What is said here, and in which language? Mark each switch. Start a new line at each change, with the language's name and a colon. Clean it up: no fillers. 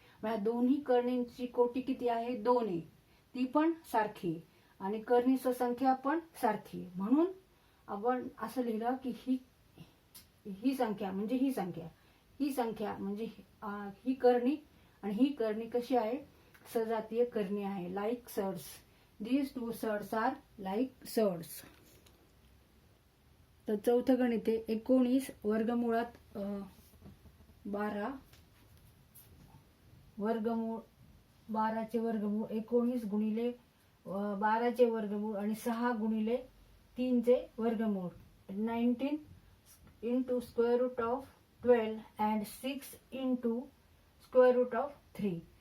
Marathi: मग ह्या दोन्ही कर्णींची कोटी किती आहे? 2 आहे. ती पण सारखी आणि कर्णिस्थ संख्या पण सारखी. म्हणून आपण असं लिहिलं की ही संख्या म्हणजे ही संख्या म्हणजे ही करणी आणि ही करणी कशी आहे? सजातीय करणी आहे, like surds.
English: These two surds are like surds.
Marathi: तर चौथं गणित आहे 19 वर्गमुळात 12 वर्गमूळ 12चे वर्गमूळ 19 गुणिले 12चे वर्गमूळ आणि 6 गुणिले 3चे वर्गमूळ
English: 19 into square root of 12 and 6 into square root of 3.